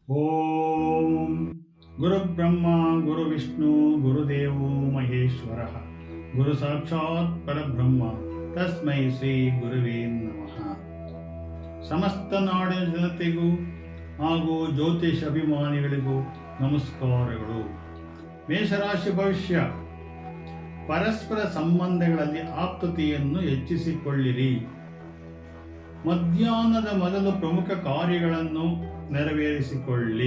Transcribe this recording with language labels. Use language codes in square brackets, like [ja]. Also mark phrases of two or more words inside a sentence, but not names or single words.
[sa] ಓಂ ಗುರುಬ್ರಹ್ಮ ಗುರುವಿಷ್ಣು ಗುರುದೇವೋ ಮಹೇಶ್ವರ ಗುರು ಸಾಕ್ಷಾತ್ ಪರಬ್ರಹ್ಮ ತಸ್ಮೈ ಶ್ರೀ ಗುರುವೇ ನಮಃ. [kn] ಸಮಸ್ತ ನಾಡಿನ ಜನತೆಗೂ ಹಾಗೂ ಜ್ಯೋತಿಷ ಅಭಿಮಾನಿಗಳಿಗೂ ನಮಸ್ಕಾರಗಳು. ಮೇಷರಾಶಿ ಭವಿಷ್ಯ. ಪರಸ್ಪರ ಸಂಬಂಧಗಳಲ್ಲಿ ಆಪ್ತತೆಯನ್ನು ಹೆಚ್ಚಿಸಿಕೊಳ್ಳಿರಿ. ಮಧ್ಯಾಹ್ನದ ಮೊದಲು ಪ್ರಮುಖ ಕಾರ್ಯಗಳನ್ನು ನೆರವೇರಿಸಿಕೊಳ್ಳಿ.